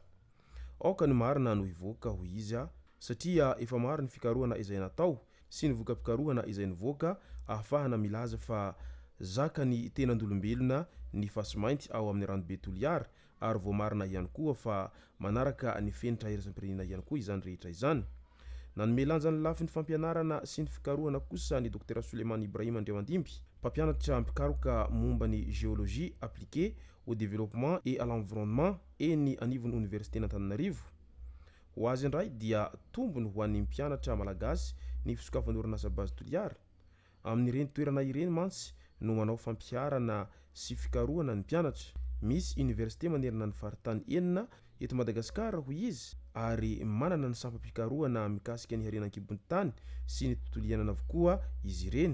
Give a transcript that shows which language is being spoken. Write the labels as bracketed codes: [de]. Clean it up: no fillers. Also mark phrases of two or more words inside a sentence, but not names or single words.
[mg] Aoka ny marina no hivoaka ho izy satria efa maro ny fikarohana izay natao sy ny voka-pikarohana izay nivoaka ahafahana milaza fa zaka ny tenan'olombelona ny fasomainty ao amin'ny ranobe Toliara, ary vao marina ihany koa fa manaraka ny fenitra iraisam-pirenena ihany koa izany rehetra izany. Nanome lanja ny lafiny fampianarana sy ny fikarohana kosa ny Dr Suleiman Ibrahim Andriamandimby, mpampianatra mpikaroka momba ny [fr] géologie appliquée au développement et à l'environnement [mg] eny anivon'ny université n'Antananarivo. Ho azy indray dia tombony ho an'ny mpianatra malagasy ny fisokafan'ny orinasa base Toliara. Amin'ireny toerana ireny mantsy no manao fampiarana sy fikarohana ny mpianatra. Misy université manerana ny faritany enina eto Madagasikara ho izy, ary manana ny sampam-pikarohana mikasika ny harenan-kibon'ny tany sy ny tontolo iainana avokoa izy ireny.